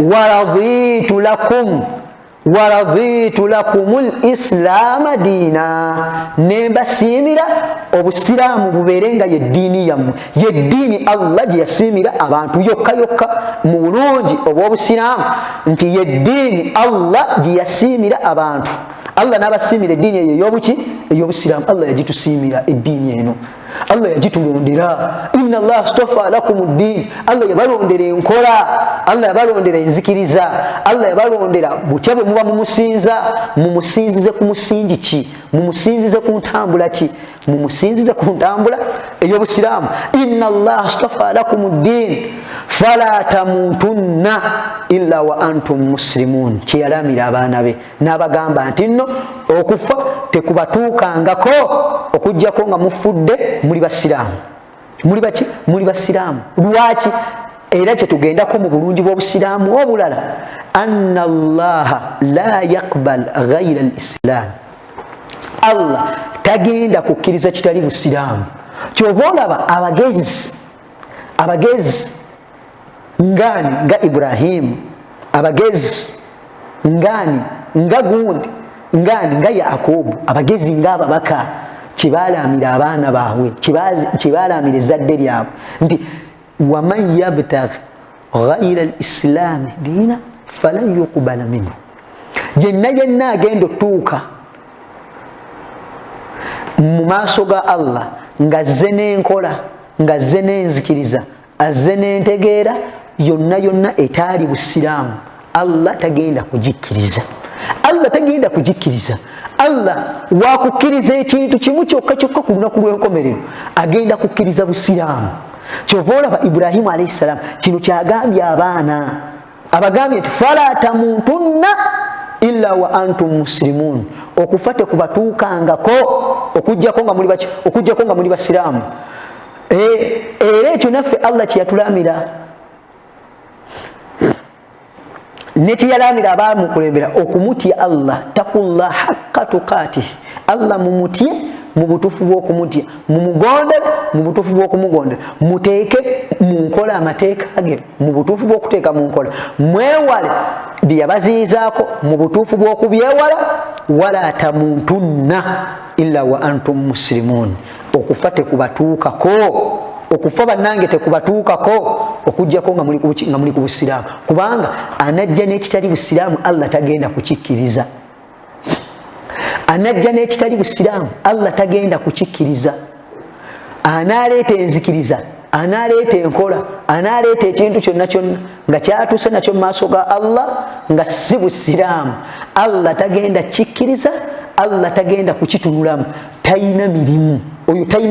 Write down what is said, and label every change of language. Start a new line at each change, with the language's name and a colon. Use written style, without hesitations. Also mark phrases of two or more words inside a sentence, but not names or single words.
Arabic: ورضيت لكم الإسلام دينا
Ganda: nembasiimira obusiraamu bubeerenga yeddiini yammwe yeddiini Allah gye yasiimira abantu yokka yokka mu bulungi obw'obusiraamu nti yeddiini Allah gye yasiimira abantu Allah n'abasiimira eddiini eyo ey'obusiraamu Allah yagitusiimira eddiini eno Allah yagitulondera
Arabic: إن الله اصطفى لكم الدين
Ganda: Allah yabalondera enkola Allah yabalondera enzikiriza Allah yabalondera butya bwe muba mumusinzize ku musingi ki mumusinzize ku ntambula ki mumusinzize ku ntambula ey'obusiraamu
Arabic: إن الله اصطفى لكم الدين فلا تموتن إلا وأنتم
Ganda: muslimun kyeyalamira abaana be n'abagamba nti nno okufa tekubatuukangako okujjako nga mufudde muli basiraamu muli basiraamu lwaki era kyetugendako mu bulungi bw'obusiraamu obulala
Arabic: أن الله لا يقبل غير الإسلام
Ganda: Allah tagenda kukkiriza kitali busiraamu kyova olaba abagezi ngani nga Ibrahim abagezi ngani nga gundi ngani nga Yakobo abagezi nga ababaka kibalamira abaana baabwe kibalamira ezzadde lyabwe nti
Arabic: ومن يبتغ غير الإسلام دينا فلن يقبل منه
Ganda: yenna agenda otuuka mu maaso ga Allah ng'azze n'enkola ng'azze n'enzikiriza azze n'entegeera yonna etaali busiraamu Allah tagenda kugikkiriza Allah wakukkiriza ekintu kimu kyokka ku lunaku lw'enkomerero agenda kukkiriza busiraamu kyova olaba Ibrahimu
Arabic: عليه السلام
Ganda: kino kyagambye abaana abagambye nti
Arabic: فلا تموتن إلا وأنتم مسلمون
Ganda: okufa tekubatuukangako okujjako nga muli basiraamu era ekyo naffe Allah kyeyatulamira nekiyalamira abaamukulembera okumutya Allah
Arabic: اتقوا الله حق تقاته
Ganda: Allah mumutye mu butuufu bw'okumutya mumugondere mu butuufu bw'okumugondera muteeke mu nkola amateeka ge mu butuufu bw'okuteeka mu nkola mwewale bye yabaziyizaako mu butuufu bw'okubyewala
Arabic: ولا تموتن إلا وأنتم مسلمون
Ganda: okufa tekubatuukako okufa bannange tekubatuukako okujjako nga muli ku busiraamu kubanga anajja n'ekitali busiraamu Allah tagenda kukikkiriza anajja n'ekitali busiraamu Allah tagenda kukikkiriza anaaleeta enzikiriza anaaleeta enkola anaaleeta ekintu kyonna nga kyatuuse nakyo mu maaso ga Allah nga si busiraamu Allah tagenda kikkiriza Allah tagenda kukitunulamu talina mirimu oyo talina